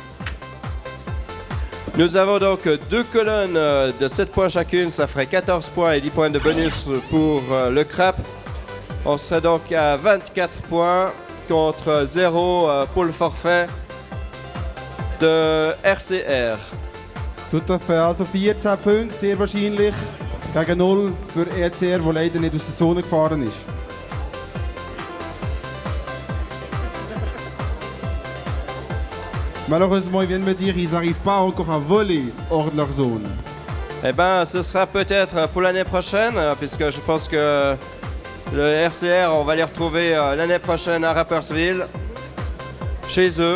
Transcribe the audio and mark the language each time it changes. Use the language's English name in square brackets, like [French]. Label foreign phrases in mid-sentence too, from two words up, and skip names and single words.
[French] Nous avons donc deux colonnes de 7 points chacune, ça ferait 14 points et 10 points de bonus pour le Crap. On serait donc à 24 points contre 0 pour le forfait de RCR. Tout à fait, [German] also 14 Punkte sehr wahrscheinlich gegen 0 für RCR, der leider nicht aus der Zone gefahren ist. [French] Malheureusement, ils viennent me dire qu'ils n'arrivent pas encore à voler hors de leur zone. Eh bien, ce sera peut-être pour l'année prochaine, puisque je pense que le RCR, on va les retrouver l'année prochaine à Rapperswil, chez eux.